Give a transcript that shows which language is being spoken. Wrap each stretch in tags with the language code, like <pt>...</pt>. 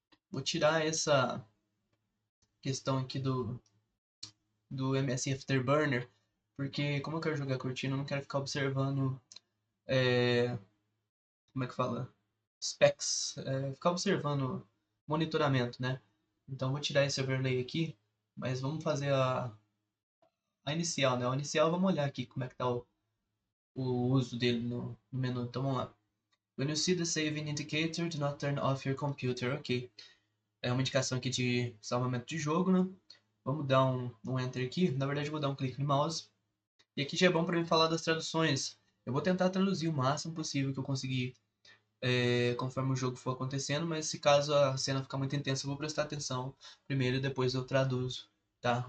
<pt>Vou tirar essa questão aqui do MS Afterburner, porque como eu quero jogar curtindo, eu não quero ficar observando, é, como é que fala? Specs, ficar observando monitoramento, né? Então vou tirar esse overlay aqui, mas vamos fazer a inicial, né? A inicial, vamos olhar aqui como é que tá o uso dele no menu. Então vamos lá.</pt> <en>When you see the saving indicator, do not turn off your computer.</en> <pt>Ok. É uma indicação aqui de salvamento de jogo, né? Vamos dar um enter aqui. Na verdade, eu vou dar um clique no mouse. E aqui já é bom para mim falar das traduções. Eu vou tentar traduzir o máximo possível que eu conseguir, conforme o jogo for acontecendo, mas se caso a cena ficar muito intensa, eu vou prestar atenção primeiro e depois eu traduzo, tá?</pt>